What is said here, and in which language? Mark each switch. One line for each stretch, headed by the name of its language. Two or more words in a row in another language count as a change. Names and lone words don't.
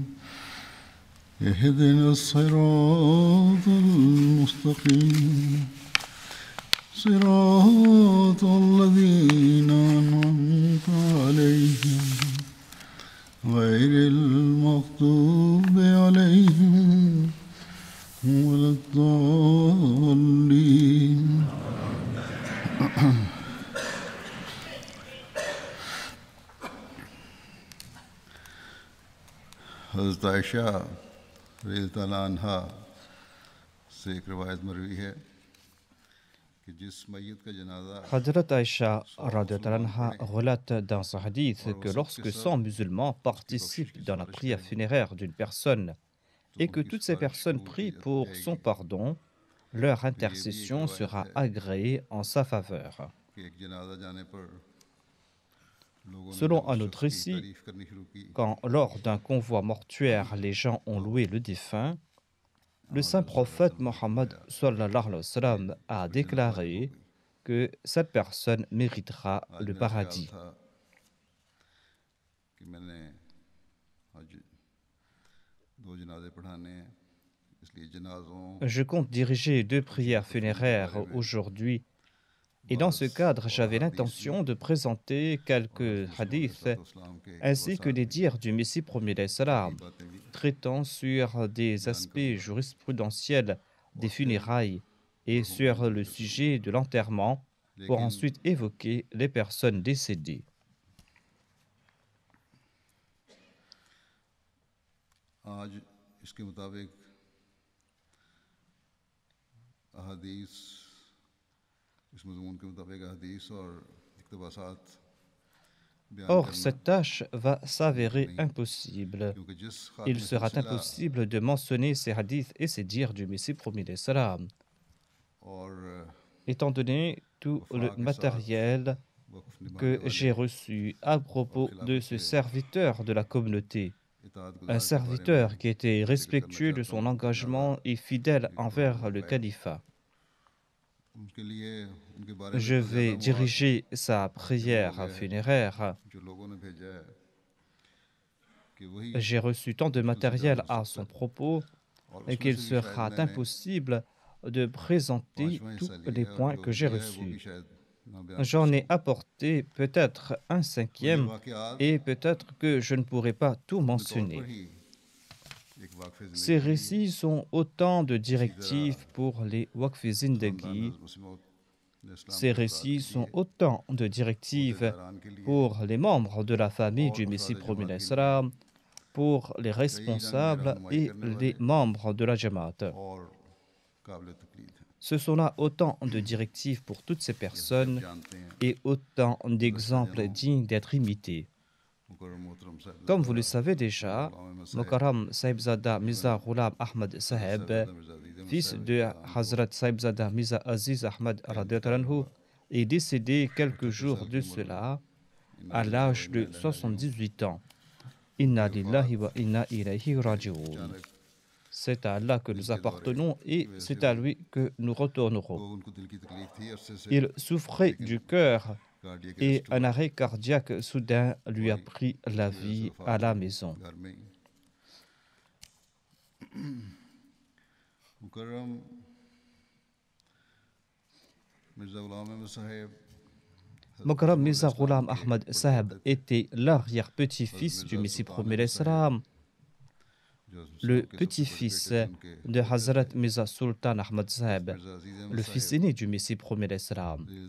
Arabic: اهدنا الصراط المستقيم صراط الذين أنعمت عليهم غير المغضوب عليهم ولا الضالين.
Urdu: حضرت عائشہ
Arabic: رضی اللہ عنہا
Urdu: سے ایک روایت مروی ہے کہ جس میت کا جنازہ
French: Hadrat Aïcha
Arabic: رضي الله عنها
French: relate dans ce hadith que lorsque 100 musulmans participent dans la prière funéraire d'une personne et que toutes ces personnes prient pour son pardon, leur intercession sera agréée en sa faveur.
Urdu: کہ ایک جنازہ جانے پر لوگوں نے
French: Selon un autre récit,
Urdu: تعریف کرنی شروع کی.
French: quand lors d'un convoi mortuaire les gens ont loué le défunt, le saint prophète Mohammed
Arabic: صلى الله عليه وسلم
French: a déclaré que cette personne méritera
Urdu: آج
French: le
Urdu: میرا خیال
French: paradis.
Urdu: تھا کہ میں نے آج 2 جنازے پڑھانے ہیں اس لیے جنازوں
French: Je compte diriger 2 prières funéraires aujourd'hui et dans ce cadre, j'avais l'intention de présenter quelques hadiths ainsi que des dires du Messie premier
Arabic: عليه السلام
French: traitant sur des aspects jurisprudentiels des funérailles et sur le sujet de l'enterrement pour ensuite évoquer les personnes décédées.
Urdu: آج اس کے مطابق احادیث اس مضمون کے مطابق احادیث اور اقتباسات بیان
French: Or,
Urdu: کرنا
French: cette tâche va s'avérer impossible.
Urdu: کیونکہ جس
French: Il
Urdu: خاتمے
French: sera
Urdu: سلسلہ
French: impossible de mentionner ces hadiths et ces dires du Messie premier
Arabic: عليه السلام,
Urdu: اور
French: étant donné tout le matériel
Urdu: وقف نبھانے
French: que
Urdu: والے
French: j'ai reçu à propos de ce serviteur de la communauté,
Urdu: اطاعت
French: un
Urdu: گزار کے بارے
French: serviteur
Urdu: میں
French: qui était respectueux de son engagement et fidèle envers le califat.
Urdu: ان کے لیے ان کے بارے میں
French: Je
Urdu: اتنا
French: vais
Urdu: زیادہ مواد
French: diriger sa prière funéraire.
Urdu: جو لوگوں نے بھیجا ہے کہ وہی
French: J'ai reçu tant de matériel à son propos
Urdu: اور اس میں
French: qu'il
Urdu: سے بھی شاید
French: sera
Urdu: میں نے
French: impossible de présenter
Urdu: 5واں
French: tous
Urdu: حصہ لیا
French: les
Urdu: ہے اور
French: points
Urdu: جو
French: que j'ai
Urdu: لیا ہے وہ بھی
French: reçus.
Urdu: شاید نہ بیان کر
French: J'en ai
Urdu: سکوں.
French: apporté peut-être un
Urdu: اور یہ
French: cinquième
Urdu: واقعات
French: et peut-être que je ne pourrai pas tout
Urdu: اپنے طور
French: mentionner.
Urdu: پر ہی ایک واقف
French: Ces
Urdu: زندگی
French: récits sont autant de directives pour les Waqf
Urdu: خاندان
French: Zindagi.
Urdu: حضرت مسیح موعود
Arabic: علیہ السلام
French: Ces
Urdu: کے افراد
French: récits
Urdu: کے
French: sont
Urdu: لیے
French: autant de directives
Urdu: عہدیداران کے لیے
French: pour les membres de la famille
Urdu: اور
French: du Messie
Urdu: افراد
French: premier
Urdu: جماعت
French: alayhi
Urdu: کے لیے
French: salam, pour les
Urdu: کئی رنگ میں
French: responsables
Urdu: رہنمائی
French: et
Urdu: کرنے
French: les
Urdu: والے
French: membres de la Jamaat.
Urdu: اور قابل تقلید ہیں.
French: Ce sont là autant de directives pour toutes ces
Urdu: جیسے کہ آپ
French: personnes
Urdu: جانتے ہیں
French: et autant
Urdu: حضرت
French: d'exemples
Urdu: شاہجہاں
French: dignes d'être imités.
Urdu: مکرم محترم
French: Comme vous le
Urdu: صاحبزادہ
French: savez déjà,
Urdu: غلام احمد صاحب
French: Mokaram Saibzada Mirza Ghulam Ahmad
Urdu: حضرت
French: Saheb,
Urdu: صاحبزادہ مرزا عزیز احمد
French: fils
Urdu: صاحب
French: de
Arabic: رضی اللہ عنہ
Urdu: کو
French: Hazrat Saibzada Mirza Aziz Ahmad
Urdu: کا
French: radiyallahu
Urdu: انتقال
French: anhu,
Urdu: ہوا.
French: est décédé quelques
Urdu: 78
French: jours
Urdu: سال
French: de
Urdu: کی عمر میں
French: cela
Arabic: انا
French: à
Arabic: للہ و
French: l'âge
Arabic: انا
French: de
Arabic: الیہ راجعون.
French: 78 ans.
Urdu: ان
Arabic: Inna
Urdu: کی
Arabic: lillahi
Urdu: وفات
Arabic: وإنا إليه راجعون.
Urdu: اچانک
French: C'est à Allah que nous appartenons et c'est à lui que nous retournerons. Il souffrait du cœur et un arrêt cardiaque soudain lui a pris la vie à la maison. Mukarram Mirza Ghulam Ahmad Sahib était l'arrière-petit-fils du Messie premier l'Islam, le petit-fils de Hazrat Mirza Sultan Ahmad Sahib, le fils aîné du Messie premier l'Islam.